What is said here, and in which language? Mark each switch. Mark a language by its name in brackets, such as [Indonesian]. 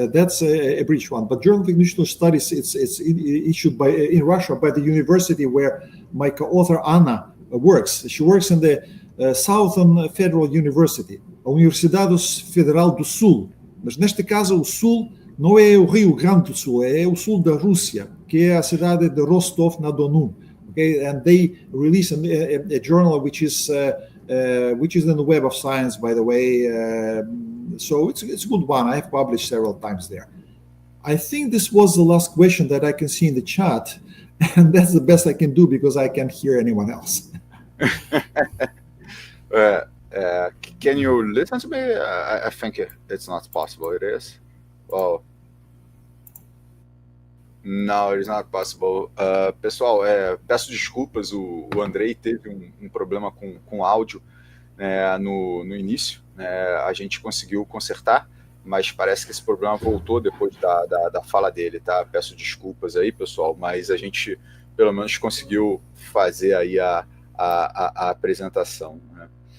[English] That's a British one. But Journal of Institutional Studies, it's issued in Russia by the university where my co-author Anna works. She works in the Southern Federal University, a Universidade Federal do Sul. [Portuguese] Mas neste caso, o Sul não é o Rio Grande do Sul, é o sul da Rússia, que é a cidade de Rostov-na-Don. [English] Okay, and they release a journal which is in the Web of Science, by the way. So it's a good one. I have published several times there. I think this was the last question that I can see in the chat, and that's the best I can do because I can't hear anyone else. Can you listen to me? I think it's not possible. It is. Well, no, it's not possible. [Portuguese] Pessoal, peço desculpas, o Andrei teve um problema com áudio no início, a gente conseguiu consertar, mas parece que esse problema voltou depois da fala dele, tá? Peço desculpas aí, pessoal, mas a gente pelo menos conseguiu fazer aí a apresentação, né?